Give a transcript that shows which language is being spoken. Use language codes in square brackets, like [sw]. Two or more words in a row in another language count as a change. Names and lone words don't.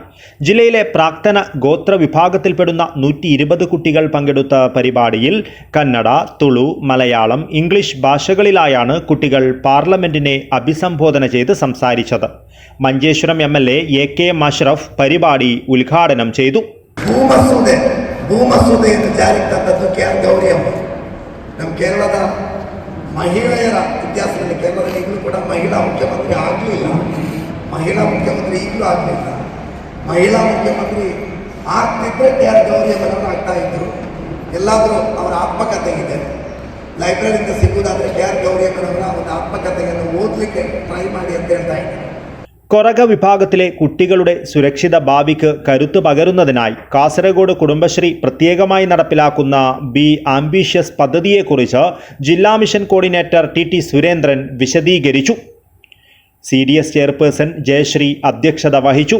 [ml] ജില്ലയിലെ പ്രാക്തന ഗോത്ര വിഭാഗത്തിൽപ്പെടുന്ന 120 കുട്ടികൾ പങ്കെടുത്ത പരിപാടിയിൽ കന്നഡ, തുളു, മലയാളം, ഇംഗ്ലീഷ് ഭാഷകളിലായാണ് കുട്ടികൾ പാർലമെന്റിനെ അഭിസംബോധന ചെയ്ത് സംസാരിച്ചത്. മഞ്ചേശ്വരം MLA AK അഷ്റഫ് പരിപാടി ഉദ്ഘാടനം ചെയ്തു. [kn] ಭೂಮಸೂದೆ ಎಂದು ಜಾರಿಗೆ ತಂದದ್ದು KR ಗೌರಿಯಮ್ಮ. ನಮ್ಮ ಕೇರಳದ ಮಹಿಳೆಯರ ಇತಿಹಾಸದಲ್ಲಿ ಕೇರಳದಲ್ಲಿ ಈಗಲೂ ಕೂಡ ಮಹಿಳಾ ಮುಖ್ಯಮಂತ್ರಿ ಆಗಲಿಲ್ಲ, ಮಹಿಳಾ ಮುಖ್ಯಮಂತ್ರಿ ಈಗಲೂ ಆಗಲಿಲ್ಲ. ಮಹಿಳಾ ಮುಖ್ಯಮಂತ್ರಿ ಆಗ್ತಿದ್ರೆ KR ಗೌರಿಯಮ್ಮನವರು ಆಗ್ತಾ ಇದ್ರು. ಎಲ್ಲಾದರೂ ಅವರ ಆತ್ಮಕಥೆಗಿದೆ, ಲೈಬ್ರರಿಯಿಂದ ಸಿಗುವುದಾದರೆ KR ಗೌರಿಯಮ್ಮನವರ ಒಂದು ಆತ್ಮಕಥೆಯನ್ನು ಓದಲಿಕ್ಕೆ ಟ್ರೈ ಮಾಡಿ ಅಂತ ಹೇಳ್ತಾ ಇದ್ದಾರೆ. [ml] കൊറഗ വിഭാഗത്തിലെ കുട്ടികളുടെ സുരക്ഷിത ഭാവിക്ക് കരുത്തു പകരുന്നതിനായി കാസർഗോഡ് കുടുംബശ്രീ പ്രത്യേകമായി നടപ്പിലാക്കുന്ന ബി ആംബിഷ്യസ് പദ്ധതിയെക്കുറിച്ച് ജില്ലാ മിഷൻ കോർഡിനേറ്റർ TT സുരേന്ദ്രൻ വിശദീകരിച്ചു. CDS ചെയർപേഴ്സൺ ജയശ്രീ അധ്യക്ഷത വഹിച്ചു.